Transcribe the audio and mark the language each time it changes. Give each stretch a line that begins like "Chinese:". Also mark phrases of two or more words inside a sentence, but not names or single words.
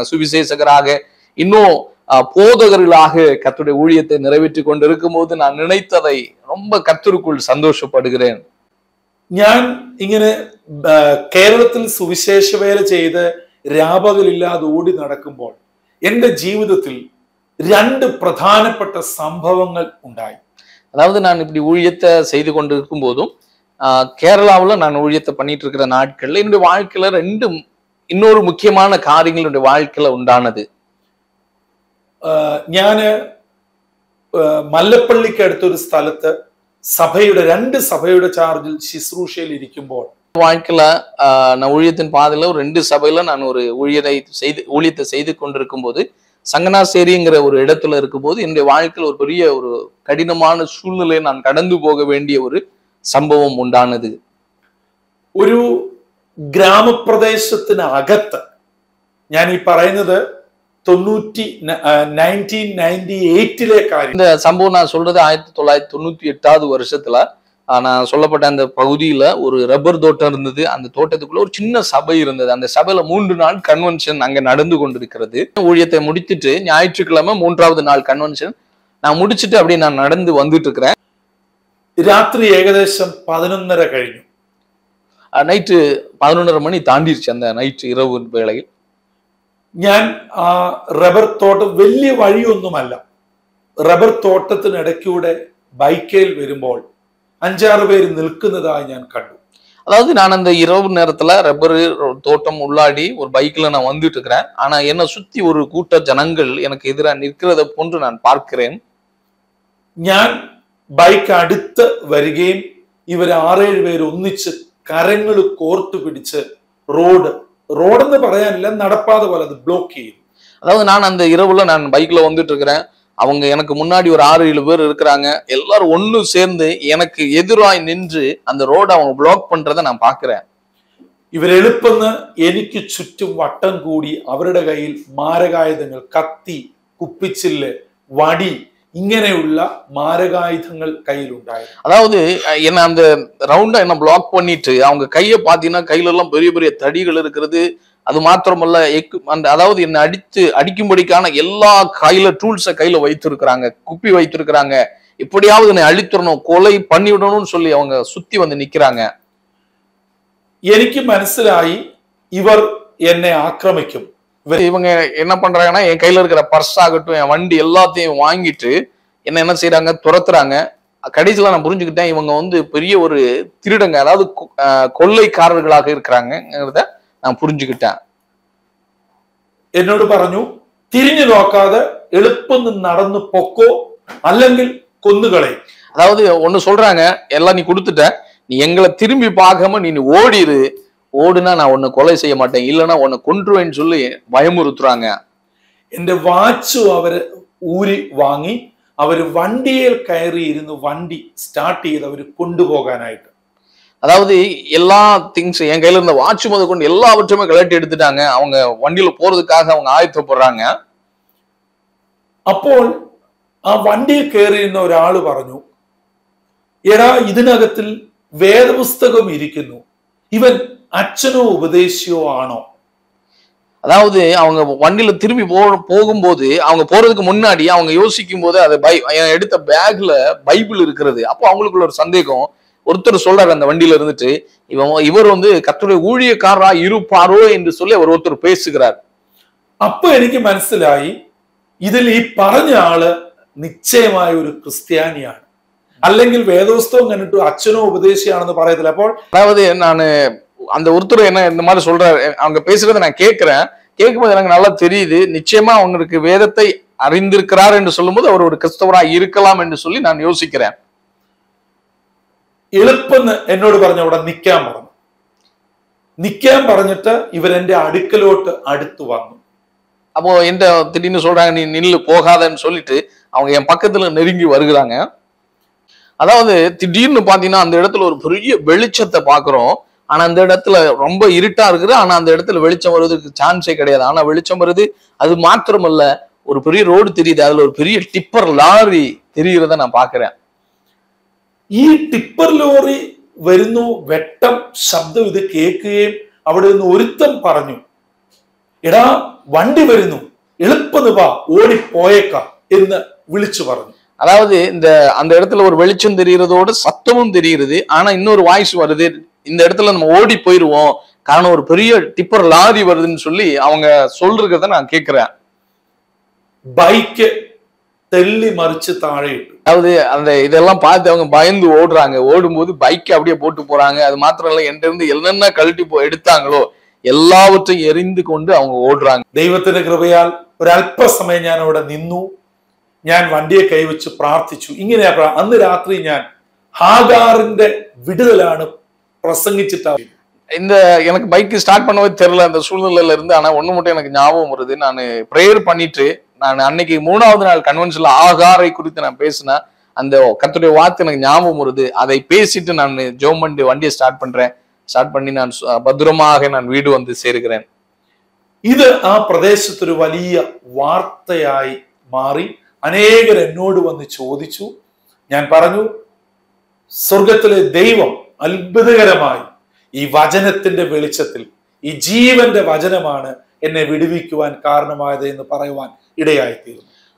Tamil: சுவிசேஷகராக, இன்னும் போதகர்களாக கர்த்தருடைய ஊழியத்தை நிறைவேற்றி கொண்டு இருக்கும் போது நான் நினைத்ததை ரொம்ப கர்த்தருக்குள் சந்தோஷப்படுகிறேன்.
Malayalam: ഞാൻ ഇങ്ങനെ കേരളത്തിൽ സുവിശേഷ വേല ചെയ്ത് രാപകലില്ലാതെ ഓടി നടക്കുമ്പോൾ എന്റെ ജീവിതത്തിൽ 2 പ്രധാനപ്പെട്ട സംഭവങ്ങൾ ഉണ്ടായി.
Tamil: அதாவது நான் இப்படி ஊழியத்தை செய்து கொண்டு இருக்கும் போதும் கேரளாவில் நான் ஊழியத்தை பண்ணிட்டு இருக்கிற நாட்கள்ல என்னுடைய வாழ்க்கையில 2 இன்னொரு முக்கியமான காரியங்கள் என்னுடைய வாழ்க்கையில உண்டானது.
Malayalam: ഞാന് മല്ലപ്പള്ളിക്ക് അടുത്തൊരു സ്ഥലത്ത് സഭയുടെ 2 സഭയുടെ ചാർജിൽ ശുശ്രൂഷയിൽ ഇരിക്കുമ്പോൾ
Tamil: வாழ்க்கையில நான் ஊழியத்தின் பாதையில ஒரு 2 சபையில நான் ஒரு ஊழியத்தை செய்து கொண்டிருக்கும் போது சங்கனாசேரிங்கிற ஒரு இடத்துல இருக்கும் போது என்னுடைய வாழ்க்கையில் ஒரு பெரிய ஒரு கடினமான சூழ்நிலையை நான் கடந்து போக வேண்டிய ஒரு சம்பவம் உண்டானது.
Malayalam: ഒരു ഗ്രാമപ്രദേശത്തിന് അകത്ത്, ഞാൻ ഈ പറയുന്നത് 1998 காரியம்.
Tamil: இந்த சம்பவம் நான் சொல்றது 1998வது வருஷத்துல நான் சொல்லப்பட்ட அந்த பகுதியில ஒரு ரப்பர் தோட்டம் இருந்தது. அந்த தோட்டத்துக்குள்ள ஒரு சின்ன சபை இருந்தது. அந்த சபையில 3 நாள் கன்வென்ஷன் அங்க நடந்து கொண்டிருக்கிறது. ஊழியத்தை முடித்துட்டு ஞாயிற்றுக்கிழமை 3வது நாள் கன்வென்ஷன் நான் முடிச்சுட்டு அப்படியே நான் நடந்து வந்துட்டு இருக்கிறேன்.
Malayalam: രാത്രി ഏകദേശം 11:30 കഴിഞ്ഞു.
Tamil: நைட்டு 11:30 மணி தாண்டிருச்சு அந்த நைட்டு இரவு வேளையில்.
Malayalam: ഞാൻ ആ റബ്ബർ തോട്ടം വലിയ വഴിയൊന്നുമല്ല, റബ്ബർ തോട്ടത്തിനിടയ്ക്കൂടെ ബൈക്കിൽ വരുമ്പോൾ 5-6 പേര് നിൽക്കുന്നതായി ഞാൻ കണ്ടു.
Tamil: அதாவது நான் அந்த இரவு நேரத்துல ரப்பர் தோட்டம் உள்ளாடி ஒரு பைக்ல நான் வந்துட்டு இருக்கிறேன். ஆனா என்னை சுத்தி ஒரு கூட்ட ஜனங்கள் எனக்கு எதிராக நிற்கிறத போன்று நான் பார்க்கிறேன்.
Malayalam: ഞാൻ ബൈക്ക് അടുത്ത് വരികയും ഇവർ 6-7 പേര് ഒന്നിച്ച് കരങ്ങൾ കോർത്ത് പിടിച്ച് റോഡെന്ന് പറയാനില്ല, നടപ്പാത പോലെ അത് ബ്ലോക്ക് ചെയ്യും.
Tamil: அதாவது நான் அந்த இரவுல நான் பைக்ல வந்துட்டு இருக்கிறேன். அவங்க எனக்கு முன்னாடி ஒரு 6-7 பேர் இருக்கிறாங்க. எல்லாரும் ஒண்ணு சேர்ந்து எனக்கு எதிராய் நின்று அந்த ரோட அவங்க பிளாக் பண்றதை நான் பாக்குறேன்.
Malayalam: ഇവരെളുപ്പെന്ന് എനിക്ക് ചുറ്റും വട്ടം കൂടി അവരുടെ കയ്യിൽ മാരകായുധങ്ങൾ, കത്തി, കുപ്പിച്ചില്ല്, വടി, ഇങ്ങനെയുള്ള മാരകായുധങ്ങൾ கையிலுണ്ടായിരുന്നു.
Tamil: அதாவது என்ன அந்த ரவுண்டா என்ன பிளாக் பண்ணிட்டு அவங்க கையை பாத்தீங்கன்னா கையில எல்லாம் பெரிய பெரிய தடிகள் இருக்கிறது. அது மாத்திரமல்ல, அதாவது என்ன அடிக்கும்படிக்கான எல்லா கையில டூல்ஸை கையில வைத்திருக்கிறாங்க, குப்பி வைத்திருக்கிறாங்க. எப்படியாவது என்னை அழித்துடணும், கொலை பண்ணிவிடணும்னு சொல்லி அவங்க சுத்தி வந்து நிக்கிறாங்க.
Malayalam: എനിക്ക് മനസ്സിലായി ഇവർ എന്നെ ആക്രമിക്കും.
Tamil: இவங்க என்ன பண்றாங்கன்னா என் கையில இருக்கிற பர்ஸ் ஆகட்டும், என் வண்டி எல்லாத்தையும் வாங்கிட்டு என்ன செய்யறாங்க, துரத்துறாங்க. கடைசியில நான் புரிஞ்சுக்கிட்டேன் இவங்க வந்து பெரிய ஒரு திருடங்க, அதாவது கொள்ளைக்காரர்களாக இருக்கிறாங்கிறத நான் புரிஞ்சுக்கிட்டேன்.
Malayalam: എന്നോട് പറഞ്ഞു, തിരിഞ്ഞു നോക്കാതെ എളുപ്പം നടന്നു പൊക്കோ അല്ലെങ്കിൽ കൊന്നുകളെ.
Tamil: அதாவது ஒண்ணு சொல்றாங்க, எல்லாம் நீ கொடுத்துட்ட, நீ எங்களை திரும்பி பார்க்காம நீ ஓடிரு, ஓடுனா நான் உன்னை கொலை செய்ய மாட்டேன், இல்லைன்னா உன்னை கொன்றுவேன்னு சொல்லி பயமுறுத்துறாங்க.
Malayalam: എന്റെ വാച്ച് അവര് ഊരി വാങ്ങി അവര് വണ്ടിയിൽ കയറി ഇരുന്ന് വണ്ടി സ്റ്റാർട്ട് ചെയ്ത് അവര് കൊണ്ടുപോകാനായിട്ട്.
Tamil: அதாவது எல்லா திங்ஸ் என் கையில இருந்த வாட்ச் முத கொண்டு எல்லாவற்றுமே கலட்டி எடுத்துட்டாங்க. அவங்க வண்டியில போறதுக்காக அவங்க ஆயத்தப்படுறாங்க.
Malayalam: അപ്പോൾ ആ വണ്ടിയിൽ കയറിയിരുന്ന ഒരാള് പറഞ്ഞു, എടാ ഇതിനകത്തിൽ വേദപുസ്തകം ഇരിക്കുന്നു, ഇവൻ അച്ഛനോ ഉപദേശിയോ ആണോ?
Tamil: அதாவது அவங்க வண்டியில திரும்பி போகும்போது அவங்க போறதுக்கு முன்னாடி அவங்க யோசிக்கும் போது அதை எடுத்த பேக்ல பைபிள் இருக்கிறது. அப்போ அவங்களுக்குள்ள ஒரு சந்தேகம். ஒருத்தர் சொல்றாரு அந்த வண்டியில இருந்துட்டு, இவர் வந்து கர்த்தருடைய ஊழியக்காரரா இருப்பாரோ என்று சொல்லி அவர் ஒருத்தர் பேசுகிறார்.
Malayalam: அப்ப എനിക്ക് മനസ്സിലായി ഇതിൽ ഈ പറഞ്ഞ ആള് നിശ്ചയമായ ഒരു ക്രിസ്ത്യാനിയാണ്, അല്ലെങ്കിൽ വേദപുസ്തകം കണ്ടിട്ട് അച്ഛനോ ഉപദേശിയാണെന്ന് പറയത്തില്ല. അപ്പോൾ
Tamil: அதாவது நான் அந்த ஒருத்தர் என்ன இந்த மாதிரி சொல்றாரு, அவங்க பேசுறதை நான் கேட்கும்போது எனக்கு நல்லா தெரியுது, நிச்சயமா அவங்களுக்கு வேதத்தை அறிந்திருக்கிறார் என்று சொல்லும்போது அவர் ஒரு கிறிஸ்தவரா இருக்கலாம் என்று சொல்லி நான் யோசிக்கிறேன்.
Malayalam: എളുപ്പെന്ന് എന്നോട് പറഞ്ഞ അവിടെ നിൽക്കാൻ പറഞ്ഞിട്ട് ഇവരെന്റെ അടുക്കലോട്ട് അടുത്തു വന്നു.
Tamil: அப்போ எந்த திடீர்னு சொல்றாங்க, நீ நில்லு போகாதன்னு சொல்லிட்டு அவங்க என் பக்கத்துல நெருங்கி வருகிறாங்க. அதாவது திடீர்னு பாத்தீங்கன்னா அந்த இடத்துல ஒரு பெரிய வெளிச்சத்தை பாக்குறோம். ஆனா அந்த இடத்துல ரொம்ப இருட்டா இருக்குது. ஆனா அந்த இடத்துல வெளிச்சம் வருவதற்கு சான்ஸே கிடையாது. ஆனா வெளிச்சம் வருது. அது மாத்திரமல்ல, ஒரு பெரிய ரோடு தெரியுது, அதுல ஒரு பெரிய டிப்பர் லாரி தெரிகிறத நான் பாக்குறேன்.
Malayalam: ഈ ടിപ്പർ ലോറി വരുന്നു, വെട്ടം ശബ്ദം ഇത് കേൾക്കുകയും അവിടെ നിന്ന് ഒരുത്തം പറഞ്ഞു, എടാ വണ്ടി വരുന്നു, എളുപ്പന്ന് വാ, ഓടിപ്പോയേക്കാം എന്ന് വിളിച്ചു പറഞ്ഞു.
Tamil: அதாவது அந்த இடத்துல ஒரு வெளிச்சம் தெரிகிறதோடு சத்தமும் தெரிகிறது. ஆனா இன்னொரு வாய்ஸ் வருது, இந்த இடத்துல நம்ம ஓடி போயிருவோம், காரணம் ஒரு பெரிய டிப்பர் லாரி வருதுன்னு சொல்லி அவங்க சொல்றத நான் கேட்கிறேன்.
Malayalam: ബൈക്ക് തള്ളി മറിച്ച് താഴെ.
Tamil: அதாவது அந்த இதெல்லாம் பார்த்து அவங்க பயந்து ஓடுறாங்க. ஓடும்போது பைக்கை அப்படியே போட்டு போறாங்க. அது மாத்திரம் இல்ல, என்கிட்ட இருந்து என்னென்ன கழட்டி எடுத்தாங்களோ எல்லாவற்றையும் எரிந்து கொண்டு அவங்க ஓடுறாங்க.
Malayalam: ദൈവത്തിന്റെ കൃപയാൽ ഒരല്പസമയം ഞാൻ അവിടെ നിന്നു. ഞാൻ വണ്ടിയെ കൈവച്ച് പ്രാർത്ഥിച്ചു. ഇങ്ങനെയാ അന്ന് രാത്രി ഞാൻ ഹാഗാറിന്റെ വിടുതലാണ് பிரசங்கிச்சுட்டா.
Tamil: இந்த எனக்கு பைக் ஸ்டார்ட் பண்ணவே தெரியல அந்த சூழ்நிலையில இருந்து. ஆனா ஒண்ணு மட்டும் எனக்கு ஞாபகம் வருது, நான் ப்ரேயர் பண்ணிட்டு நான் அன்னைக்கு 3வது நாள் கன்வென்ஷன்ல ஆகாரை குறித்து நான் பேசினேன். அந்த கர்த்தருடைய வார்த்தை எனக்கு ஞாபகம் வருது. அதை பேசிட்டு நான் ஜெபம் பண்ணி வண்டியை ஸ்டார்ட் பண்ணி நான் பத்திரமாக நான் வீடு வந்து சேருகிறேன்.
Malayalam: ഇത് ആ പ്രദേശത്തൊരു വലിയ വാർത്തയായി മാറി. അനേകർ എന്നോട് വന്ന് ചോദിച്ചു. ഞാൻ പറഞ്ഞു, സ്വർഗത്തിലെ ദൈവം അത്ഭുതകരമായി ഈ വചനത്തിന്റെ വെളിച്ചത്തിൽ, ഈ ജീവന്റെ വചനമാണ് എന്നെ വിടുവിക്കുവാൻ കാരണമായത് എന്ന് പറയുവാൻ ഇടയായിത്തീരുന്നു.